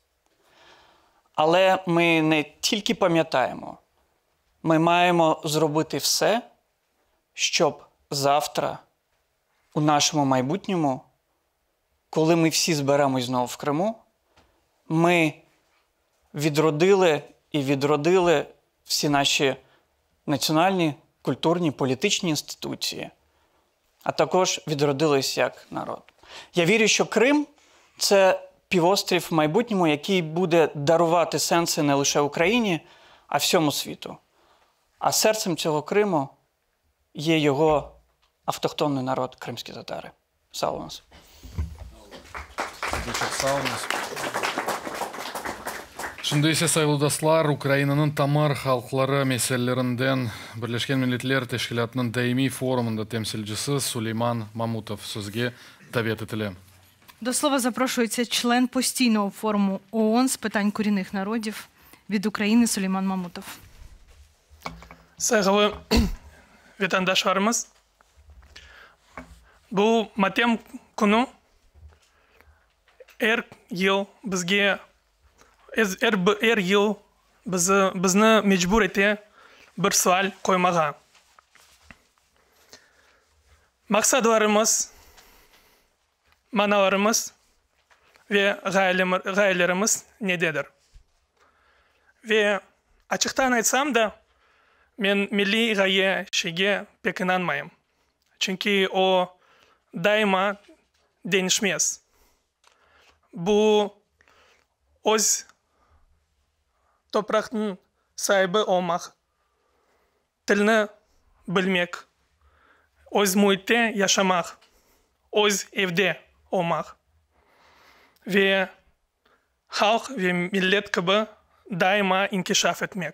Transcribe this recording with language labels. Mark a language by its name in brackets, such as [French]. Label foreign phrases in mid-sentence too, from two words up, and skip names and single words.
[Ukrainian] Але ми не тільки пам'ятаємо, ми маємо зробити все, щоб завтра, у нашому майбутньому, коли ми всі зберемось знову в Криму, ми відродили всі наші національні, культурні, політичні інституції, а також відродились як народ. Я вірю, що Крим – це півострів в майбутньому, який буде дарувати сенси не лише Україні, а всьому світу. А серцем цього Криму є його автохтонний народ – кримські татари. Саунас. [Crimean Tatar] Шундай ise sayılı dostlar, Ukraynanın tamar halkları meselelerinden Birleşken Milletler Teşkilatı'nın daimi forumunda temsilcisi Süleyman Mamutov sözge davet etildi. [Ukrainian] До слова запрошується член постійного форуму ООН з питань корінних народів від України Сулейман Мамутов. [Crimean Tatar] Saygılı vatandaşlarımız, bu matem kunu her yıl bizge her yıl bizni mecbur ete bir sual koymağa. Maksadlarımız, manalarımız ve gayelerimiz nededir? Ve açıktan aytsam da men milli gaye şeyge pek inanmayım. Çünkü o daima değişmez. Bu öz toprağın sahibi olmak, dilini bilmek, öz muhitte yaşamak, öz evde olmak ve halk ve millet gibi daima inkişaf etmek.